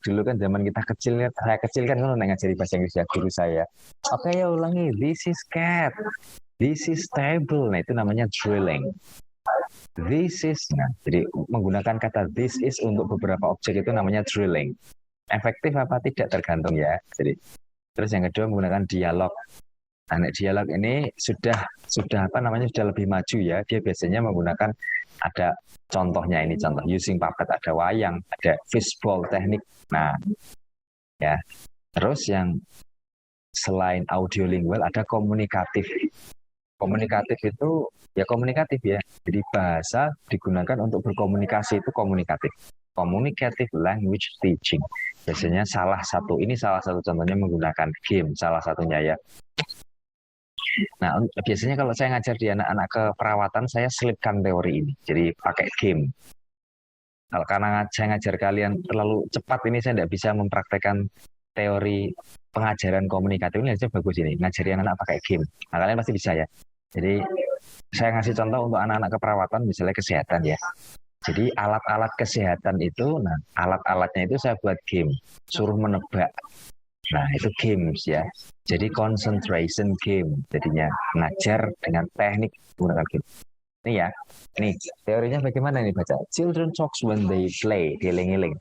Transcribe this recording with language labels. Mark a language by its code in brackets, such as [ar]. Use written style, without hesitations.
[id] Dulu kan zaman kita kecil, saya kecil kan ngajari bahasa Inggris ya guru saya. [en] Oke ya ulangi, this is cat, this is table. [id] Nah itu namanya drilling. This is, nah, jadi menggunakan kata this is untuk beberapa objek itu namanya drilling. Efektif apa tidak tergantung ya. Jadi terus yang kedua menggunakan dialog. Nah, dialog ini sudah apa namanya sudah lebih maju ya. Dia biasanya menggunakan ada contohnya ini contoh using puppet, ada wayang, ada fishbowl teknik. Nah, ya. Terus yang selain audiolingual ada komunikatif. Komunikatif itu ya komunikatif ya. Jadi bahasa digunakan untuk berkomunikasi itu komunikatif. [en] Communicative language teaching. [id] Biasanya salah satu contohnya menggunakan game salah satunya ya. Nah, biasanya kalau saya ngajar di anak-anak keperawatan, saya selipkan teori ini. Jadi pakai game. Kalau karena saya ngajar kalian terlalu cepat ini, saya tidak bisa mempraktekkan teori pengajaran komunikatif ini. Aja bagus ini, ngajari anak-anak pakai game. Nah, kalian pasti bisa ya. Jadi saya ngasih contoh untuk anak-anak keperawatan, misalnya kesehatan ya. Jadi alat-alat kesehatan itu, nah alat-alatnya itu saya buat game, suruh menebak. Nah itu games ya. Jadi concentration game, jadinya ngajar dengan teknik menggunakan game. Ini ya, nih teorinya bagaimana nih baca? [en] Children talks when they play, dieling-eling.